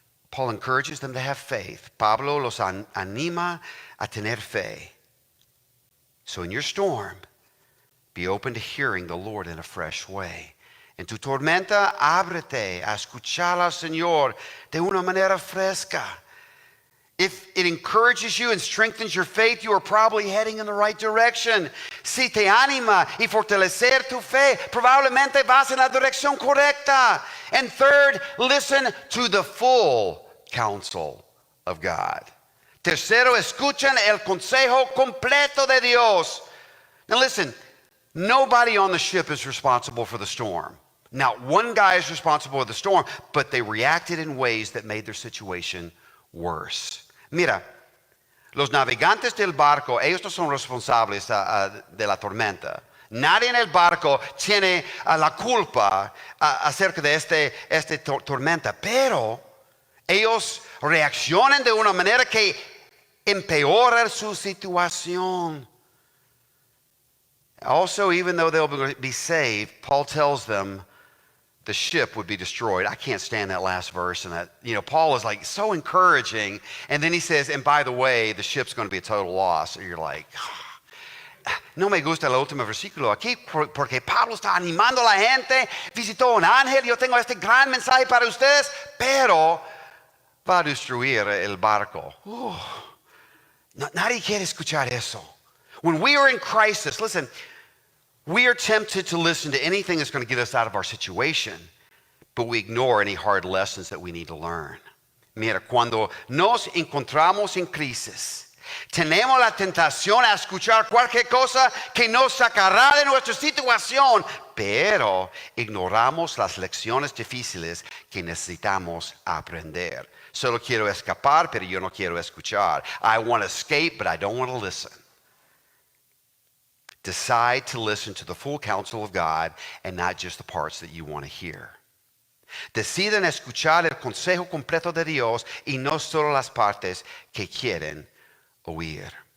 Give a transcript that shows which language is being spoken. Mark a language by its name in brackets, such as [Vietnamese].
[English] Paul encourages them to have faith. [Spanish] Pablo los anima a tener fe. [English] So in your storm, be open to hearing the Lord in a fresh way. [Spanish] En tu tormenta, ábrete a escuchar al Señor de una manera fresca. [English] If it encourages you and strengthens your faith, you are probably heading in the right direction. [Spanish] Si te anima y fortalecer tu fe, probablemente vas en la dirección correcta. [English] And third, listen to the full counsel of God. [Spanish] Tercero, escuchen el consejo completo de Dios. [English] Now listen, nobody on the ship is responsible for the storm. Not one guy is responsible for the storm, but they reacted in ways that made their situation worse. [Spanish] Mira, los navegantes del barco, ellos no son responsables de la tormenta. Nadie en el barco tiene la culpa acerca de esta tormenta, pero ellos reaccionan de una manera que empeora su situación. [English] Also, even though they'll be saved, Paul tells them the ship would be destroyed. I can't stand that last verse. And that, Paul is like so encouraging. And then he says, and by the way, the ship's going to be a total loss. And you're like, [Spanish] no me gusta el último versículo aquí porque Pablo está animando a la gente. Visitó un ángel. Yo tengo este gran mensaje para ustedes, pero va a destruir el barco. Nadie quiere escuchar eso. [English] When we are in crisis, listen, we are tempted to listen to anything that's going to get us out of our situation, but we ignore any hard lessons that we need to learn. [Spanish] Mira, cuando nos encontramos en crisis, tenemos la tentación a escuchar cualquier cosa que nos sacará de nuestra situación, pero ignoramos las lecciones difíciles que necesitamos aprender. Solo quiero escapar, pero yo no quiero escuchar. [English] I want to escape, but I don't want to listen. Decide to listen to the full counsel of God and not just the parts that you want to hear. [Spanish] Deciden escuchar el consejo completo de Dios y no solo las partes que quieren oír.